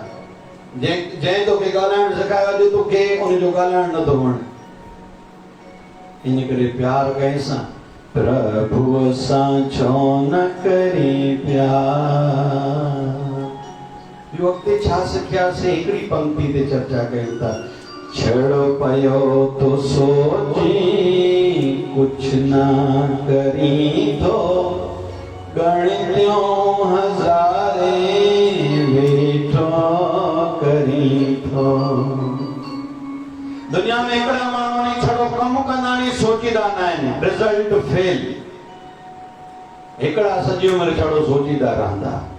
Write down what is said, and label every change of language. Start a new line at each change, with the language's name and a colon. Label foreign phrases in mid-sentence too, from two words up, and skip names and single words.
Sindhi: जंहिं तोखे ॻाल्हाइण सेखारियो अॼु तोखे उनजो ॻाल्हाइण नथो वणे। इन करे प्यार कंहिंसां? प्रभु सां छो न करी प्यार। ॿियो अॻिते छा सिखियासीं? हिकिड़ी पंक्ति ते चर्चा कयूं था। छड़ो पयो तो सोची कुछ ना करी थो, गणियों हज़ारे वेठो करी थो। दुनिया में हिकिड़ा माण्हू नी छड़ो कमु कंदा नी सोचीदा न आहिनि,
English: result fail.
Sindhi: हिकिड़ा सॼी उमिरि छड़ो सोचीदा रहंदा।